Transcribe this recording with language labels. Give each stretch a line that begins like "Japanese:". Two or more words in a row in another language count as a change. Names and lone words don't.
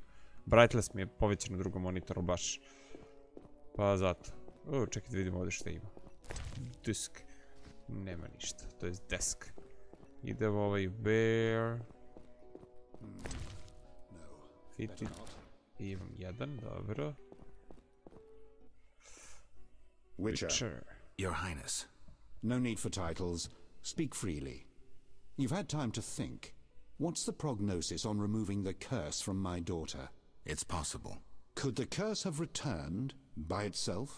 Bosnian: Brightness mi je povećan na drugom monitoru baš. Pa zato. O, čekaj da vidimo ovdje šta ima. Disk. Nema ništa, to je desk. Idemo ovaj bear. Fitted. Imam jedan, dobro.
English: Witcher. Your Highness. No need for titles. Speak freely. You've had time to think. What's the prognosis on removing the curse from my daughter? It's possible. Could the curse have returned by itself?